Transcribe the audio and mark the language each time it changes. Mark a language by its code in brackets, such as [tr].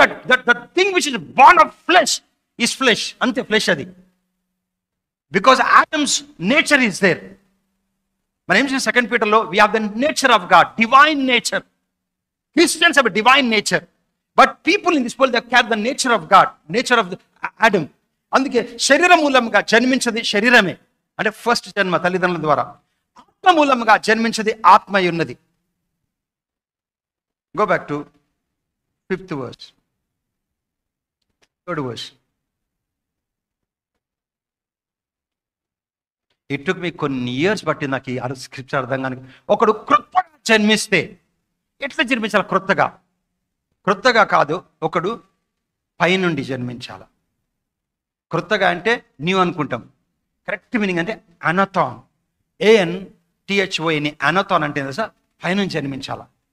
[en] that thing which is born of flesh is flesh. అంతే, flesh అది. Because Adam's nature is there. మనం ఏం చేసిన 2 Peterలో, we have the nature of God, divine nature. Christians have a divine nature, but people in this world, they carry the nature of God, nature of Adam. [te] అందుకే శరీర మూలంగా జన్మించది శరీరమే అంటే first జన్మ తల్లిదండ్రుల ద్వారా. ఆత్మ మూలంగా జన్మించది ఆత్మ అయి ఉన్నది. [en] Go back to 5th verse, 3rd verse. [te] It took మీ కొన్ని ఇయర్స్ బట్టి నాకు ఈ స్క్రిప్చర్ అర్థం కానీ. ఒకడు క్రొత్తగా జన్మిస్తే ఎట్లా జన్మించాలి? క్రొత్తగా కాదు, ఒకడు పైనుండి జన్మించాలి. క్రొత్తగా అంటే న్యూ అనుకుంటాం, కరెక్ట్ మీనింగ్ అంటే అనథాన్. ANTHON. అనథాన్ అంటే తెలుసా? పైనుంచి జన్మించాలా.